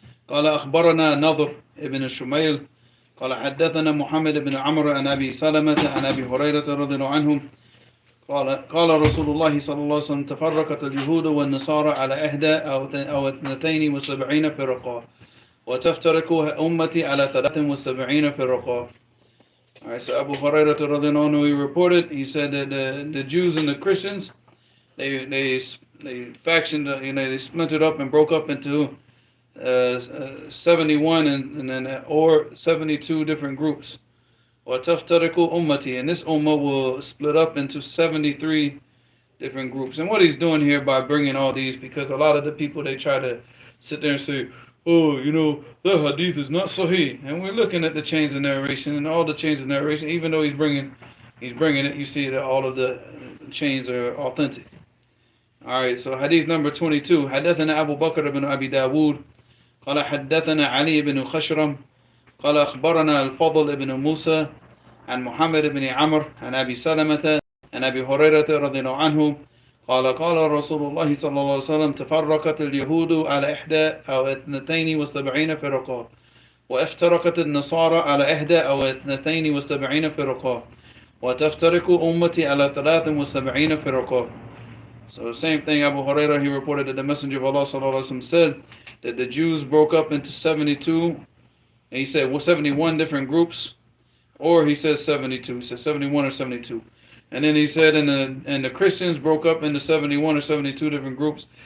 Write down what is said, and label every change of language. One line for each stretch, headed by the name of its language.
Arabic: قال أخبرنا نضر ابن الشميل قال حدثنا محمد بن عمرو عن أبي سلمة عن أبي هريرة رضي الله عنه قال رسول الله صلى الله عليه وسلم تفرقت اليهود والنصارى على 72 فرقة وتفترق أمتي على 73 فرقة.
English: Alright, so Abu Hurairah radiallahu anhu, he reported, he said that the Jews and the Christians, they factioned, they splintered up and broke up into 71 and then or 72 different groups.
Arabic: وَتَفْتَرِقُ أُمَّتِي,
English: and this ummah will split up into 73 different groups. And what he's doing here by bringing all these, because a lot of the people, they try to sit there and say, oh, the hadith is not sahih. And we're looking at the chains of narration, and all the chains of narration, even though he's bringing it, you see that all of the chains are authentic. Alright, so hadith number 22.
Arabic: حدثنا أبو بكر بن أبي داود قال حدثنا علي بن خشرم قال أخبرنا الفضل بن موسى عن محمد بن عمرو عن أبي سلمة عن أبي هريرة رضي الله عنه قال رسول الله صلى الله عليه وسلم تفرقت اليهود على 72 فرقة وافترقت النصارى على 72 فرقة وتفترق أمتي على 73 فرقة.
English: So the same thing, Abu Hurairah, he reported that the Messenger of Allah sallallahu alaihi wasallam said that the Jews broke up into 72, and he said 71 different groups, or he says 72. He said 71 or 72. And then he said, and the Christians broke up into 71 or 72 different groups.